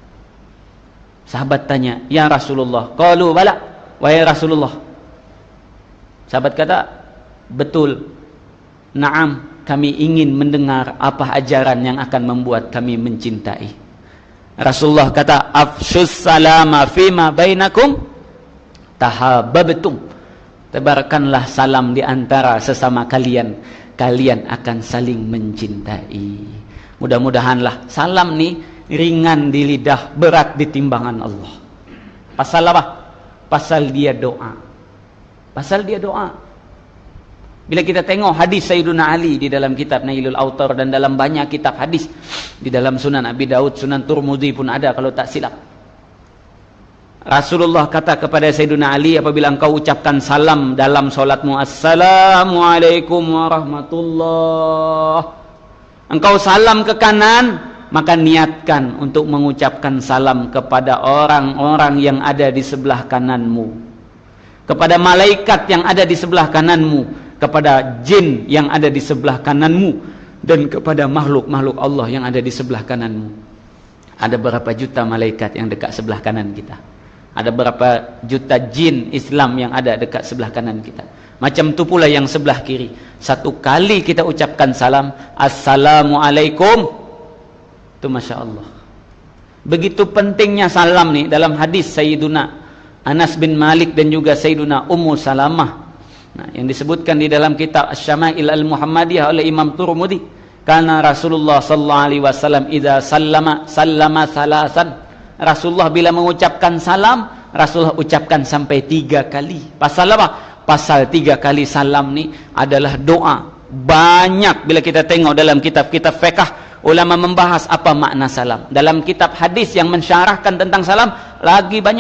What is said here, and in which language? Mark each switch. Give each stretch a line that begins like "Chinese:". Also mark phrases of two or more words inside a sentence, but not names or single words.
Malay: Sahabat tanya, ya Rasulullah.
Arabic: قالوا بلى,
Malay: wahai Rasulullah. Sahabat kata, betul. Naam, kami ingin mendengar apa ajaran yang akan membuat kami mencintai. Rasulullah kata,
Arabic: أفشوا السلام فيما بينكم تحاببتم.
Malay: Tebarkanlah salam di antara sesama kalian, kalian akan saling mencintai. Mudah-mudahanlah salam nih ringan di lidah, berat di timbangan Allah. Pasal apa? Pasal dia doa. Pasal dia doa. Bila kita tengok hadis Sayyiduna Ali di dalam kitab Nailul Autar dan dalam banyak kitab hadis, di dalam Sunan Abi Daud, Sunan Turmudi pun ada kalau tak silap. Rasulullah kata kepada Sayyiduna Ali, apabila engkau ucapkan salam dalam solatmu,
Arabic: السلام عليكم ورحمة الله,
Malay: engkau salam ke kanan, maka niatkan untuk mengucapkan salam kepada orang-orang yang ada di sebelah kananmu, kepada malaikat yang ada di sebelah kananmu, kepada jin yang ada di sebelah kananmu, dan kepada makhluk-makhluk Allah yang ada di sebelah kananmu. Ada berapa juta malaikat yang dekat sebelah kanan kita? Ada berapa juta jin Islam yang ada dekat sebelah kanan kita? Macam tu pula yang sebelah kiri. Satu kali kita ucapkan salam, Assalamualaikum, itu
Arabic: ما شاء الله.
Malay: Begitu pentingnya salam ni dalam hadis Sayyiduna Anas bin Malik dan juga Sayyiduna Ummu Salamah, nah, yang disebutkan di dalam kitab Asy-Syama'il Al-Muhammadiyah oleh Imam Turmudi.
Arabic: Karena رسول الله صلى الله عليه وسلم إذا سلم ثلاثا.
Malay: Rasulullah bila mengucapkan salam, Rasulullah ucapkan sampai 3 kali. Pasal apa? Pasal 3 kali salam ni adalah doa. Banyak bila kita tengok dalam kitab-kitab fiqh, ulama membahas apa makna salam. Dalam kitab hadis yang mensyarahkan tentang salam lagi banyak.